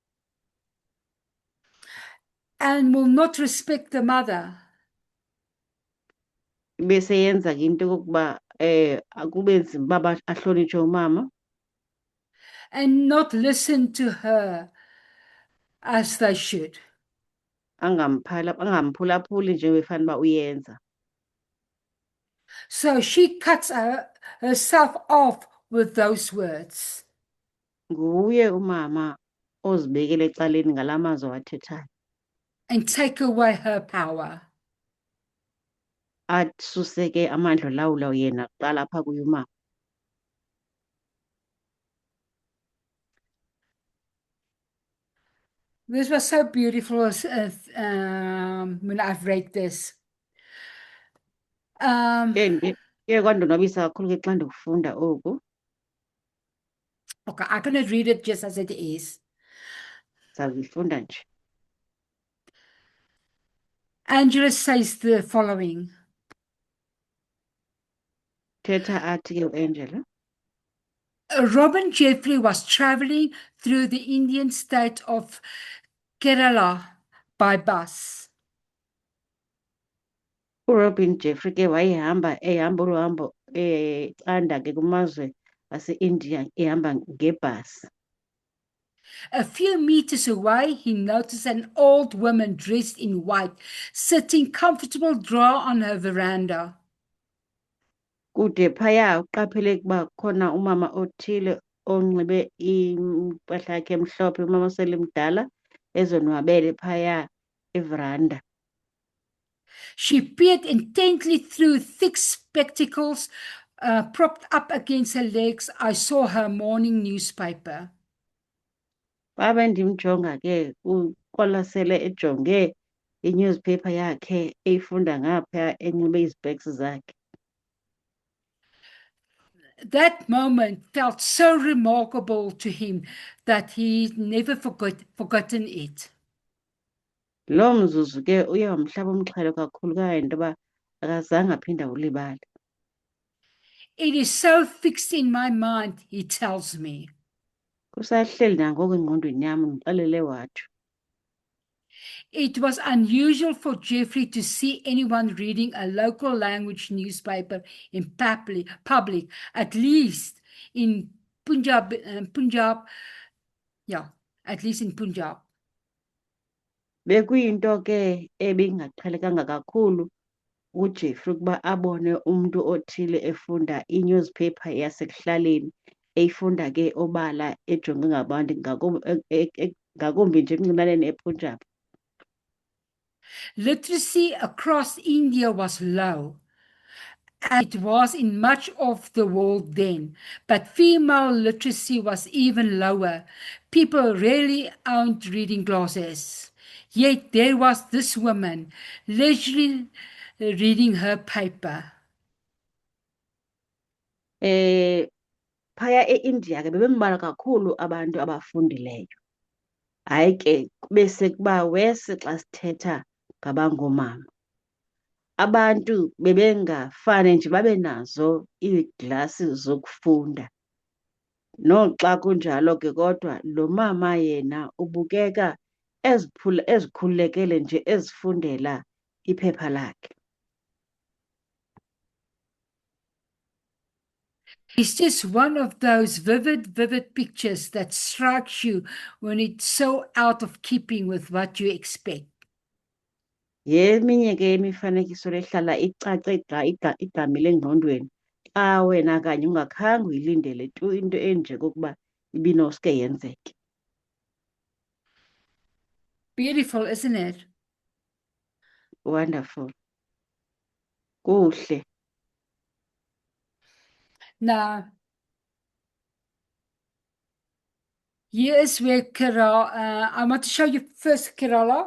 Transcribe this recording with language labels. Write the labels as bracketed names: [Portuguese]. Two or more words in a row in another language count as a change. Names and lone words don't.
[English] And will not respect the mother. [Xhosa] Ibe seyenza ke into yokokuba akube nzima uba ahlonitshwe umama. [English] And not listen to her as they should. [Xhosa] Angamphulaphuli nje befana uba uyenza. [English] So she cuts herself off with those words. [Xhosa] Nguye umama ozibekele ecaleni ngala mazwi awathethayo. [English] And take away her power. [Xhosa] Asuse ke amandla olawula yena kuqala apha kuye umama. [English] This was so beautiful when I've read this. [Xhosa] Ke kwandonwabisa kakhulu ke xa ndikufunda oku. [English] Okay, I'm going to read it just as it is. [Xhosa] Sazifunda nje. [English] Angela says the following. [Xhosa] Thetha athi ke uAngela. [English] Robin Jeffrey was traveling through the Indian state of Kerala by bus. [Xhosa] uRobin Jeffrey ke ehamba olu hambo anda ke kumazwe ase-India ehamba ngebhasi. [English] A few meters away, he noticed an old woman dressed in white, sitting comfortable draw on her veranda. [Xhosa] Kude phaya uqaphele ukuba khona umama othile onxibe impahla yakhe emhlophe, umama oselimdala ezonwabele phaya everanda. [English] She peered intently through thick spectacles propped up against her legs. I saw her morning newspaper. [Xhosa] Babe ndimjonga ke uqwalasele ejonge i-newspaper yakhe eyifunda ngapha enxibe izipeks zakhe. [English] That moment felt so remarkable to him that he never forgotten it. [Xhosa] Lo mzuzu ke uye wamhlaba umxhelo kakhulu kanganto yoba akazange aphinde awulibale. [English] It is so fixed in my mind, he tells me. [Xhosa] Kusahleli nangoku engqondweni yam ndixelele wathi. [English] It was unusual for Jeffrey to see anyone reading a local language newspaper in public, at least in Punjab. At least in Punjab. [Xhosa] Bekuyinto ke ebingaqhelekanga kakhulu uJeffrey ukuba abone umntu othile efunda i-newspaper yasekuhlaleni eyifunda ke obala ejonge ngabantu ngakumbi nje ekuncinaneni ePunjab. [English] Literacy across India was low, as it was in much of the world then, but female literacy was even lower. People rarely owned reading glasses. Yet there was this woman leisurely reading her paper. [Xhosa] phaya eIndia ke bebembalwa kakhulu abantu abafundileyo. Hayi ke kube sekuba wesi xa sithetha ngabangoomama. Abantu bebengafane nje babe nazo iiglasi zokufunda. Noxa kunjalo ke kodwa lo mama yena ubukeka ezikhululekele nje ezifundela iphepha lakhe. [English] It's just one of those vivid pictures that strikes you when it's so out of keeping with what you expect. [Xhosa] Yeminye ke imifanekiso lehlala icace igqamile engqondweni xa wena kanye ungakhange uyilindele tu into enje kokuba ibinoske yenzeke. [English] Beautiful, isn't it? Wonderful. Kuhle. Now, here is where Kerala, I want to show you first Kerala.